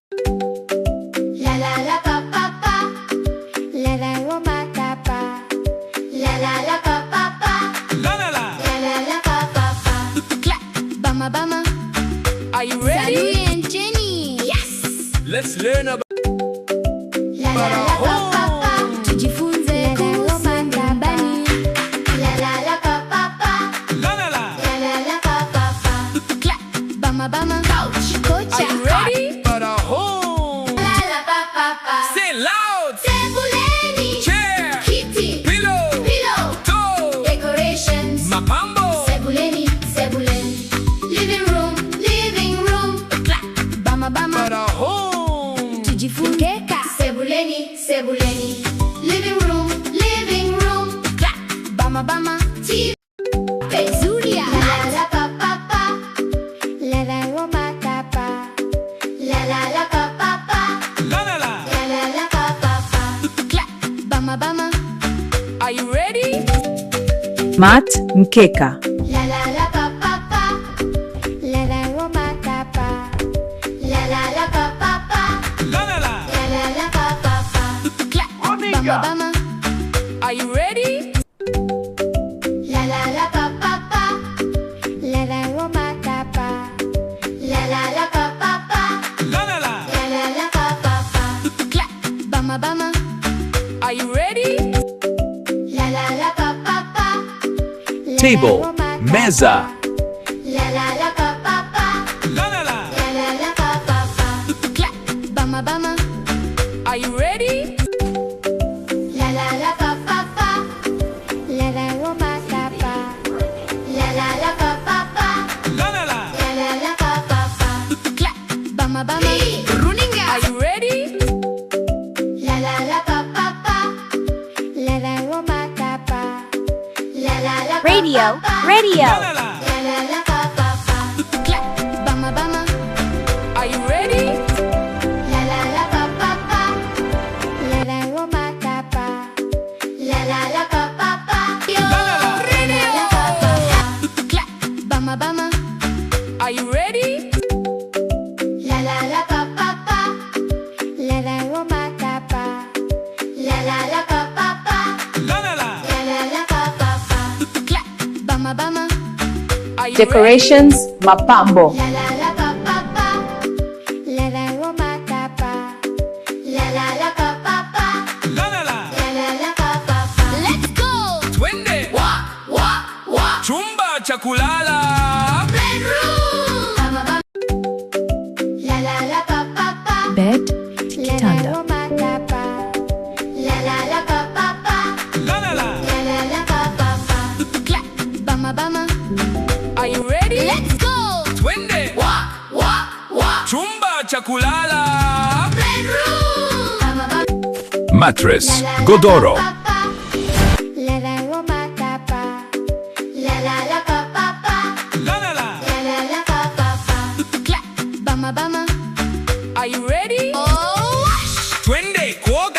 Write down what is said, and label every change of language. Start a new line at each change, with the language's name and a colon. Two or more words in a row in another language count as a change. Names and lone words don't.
English: La la la pa pa pa. La la la ma ta pa. La la la pa pa pa. La la la. La la la pa pa pa. Clap, bama bama. Are you ready? Salui and Jenny. Yes. Let's learn about La la la pa pa pa.
Swahili: Tujifunze kusema nyumbani. La la la pa pa pa. la la la. La la la pa pa pa.
English: Clap, bama bama. Couch, coach. Are you ready? But a home. La la pa pa pa. Say loud.
Swahili: Sebuleni.
English: Chair.
Swahili: Kiti.
English: Pillow. Pillow. Toe. Decorations.
Swahili: Mapambo. Sebuleni, sebuleni.
English: Living room, living room. Clap, bama bama. But a home.
Swahili: Tujifunze sebuleni, sebuleni.
English: Living room, living room. Clap, bama bama.
Swahili: TV. Pezuria. La la pa pa pa. La la la ma ta pa. La la la pa pa pa. La la la. La la la pa pa pa.
English: Clap, bama bama. Are you ready? Mat,
Swahili: mkeka. La la la pa pa pa. La la la ma ta pa. La la la pa pa pa. La la la. La la la pa pa pa.
English: Clap, bama bama. Are you ready? La la la pa pa pa. La la la ma ta pa. La la la pa pa pa. La la la. La la la pa pa pa. Clap, bama bama. Are you ready? La la la pa pa pa. La Table, la la ma ta
Swahili: meza. pa. La la la pa pa pa. La la la. La la la pa pa pa.
English: Clap, bama bama. Are you ready? La la la pa pa pa. La la la ma ta pa. La la la pa pa pa. La la la. La la la pa pa pa. Clap, bama bama. Runinga. Are you ready? La la la pa pa pa. La la la ma ta pa. La la la pa Radio, pa pa. radio. La la la. La la la pa pa pa. Clap, bama bama. Are you ready? La la la pa pa pa. La la la ma ta pa. La la la pa pa pa. Yo. La la la. La la pa pa pa. Clap, bama bama. Are you ready? La la la pa pa pa. La la la ma ta pa. La la la pa pa pa. La la la. La la la pa pa pa. Clap, bama bama. Are you Decorations,
Swahili: mapambo. La la la pa pa pa. La la la ma ta pa. La la la pa pa pa. ready? La la la. La la la pa pa pa.
English: Let's go.
Swahili: Twende.
English: Walk, walk, walk.
Swahili: Chumba cha kulala.
English: Bedroom. Bama bama. La la la pa pa pa. Bed, La la
Swahili: kitanda. la ma ta pa. La la la pa pa pa. La la la. La la la pa pa pa.
English: Clap, bama bama. Are you ready? Let's go.
Swahili: Twende.
English: Walk, walk, walk.
Swahili: Chumba cha kulala.
English: Bedroom. Bama bama. Mattress, La la la
Swahili: godoro. pa pa pa. La la la ma ta pa. La la la pa pa pa. La la la. La la la pa pa pa.
English: Clap, bama bama. Are you ready? Oh, wash.
Swahili: Twende kuoga.